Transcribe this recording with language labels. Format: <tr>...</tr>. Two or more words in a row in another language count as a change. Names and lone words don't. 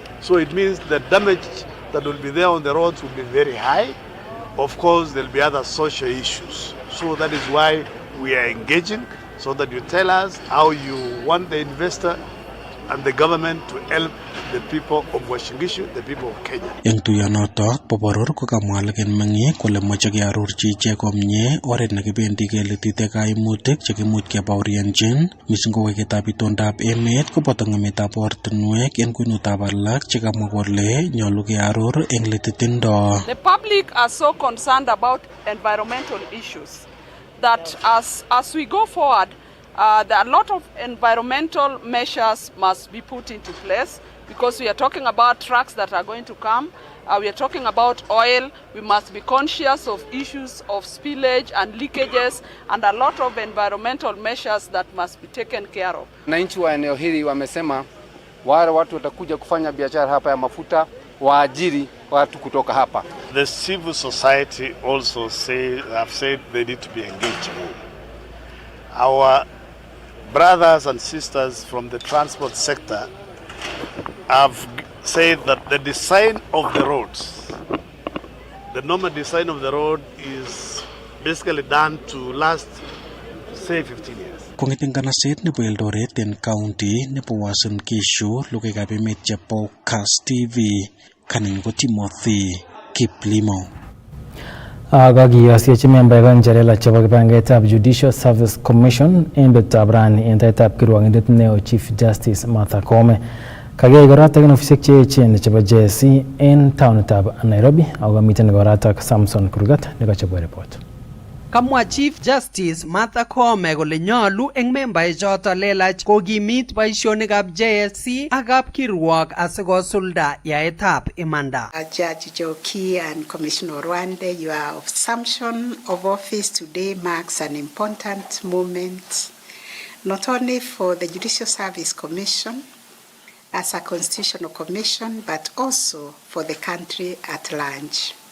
<en>So it means the damage that will be there on the roads will be very high. Of course, there will be other social issues. So that is why we are engaging, so that you tell us how you want the investor and the government to help the people of Washingishu, the people of Kenya.</en> <kln>Eng tuyonotok Boboror kokamwa leken mengi kole moche kearorchi ichek komie oret nekibendi keletite kaimutik chekimuch kebaorionjin mising ko weketab itondab emet koboto ng'emetab ortinwek en kwenutab alak chekamwa kole nyolu kearor eng letitindo.</kln> <en>The public are so concerned about environmental issues that as we go forward, there are a lot of environmental measures must be put into place because we are talking about trucks that are going to come. We are talking about oil. We must be conscious of issues of spillage and leakages and a lot of environmental measures that must be taken care of.</en> <sw>Wananchi wa eneo hili wamesema wale watu watakuja kufanya biashara hapa ya mafuta waajiri watu kutoka hapa.</sw> <en>The civil society also have said they need to be engaged more. Our brothers and sisters from the transport sector have said that the design of the roads, the normal design of the road is basically done to last, say, 15 years.</en> <kln>Kong'eten kanaset nebo Eldoret en county nebo Uasin Gishu, logoiwekab emet chebo Kass TV, kanen ko Timothy Kiplimo. Kakiyosiechi membaek njerela chebo kibangetab Judicial Service Commission en betutab rani en taitab kirwokindet neo Chief Justice Martha Koome. Kagiyai koratak en ofisiek cheechen chebo JSC en taonitab Nairobi ako kamiten koratak Samson Kurgat nekachobwa report. Kamwa Chief Justice Martha Koome kole nyolu eng membaechoto lelach kokimit boisionikab JSC ak kapkirwok asikosulda yaetab imanda.</kln> <en>Judge Joki and Commissioner Rwande, your assumption of office today marks an important moment, not only for the Judicial Service Commission as a constitutional commission, but also for the country at large.</en>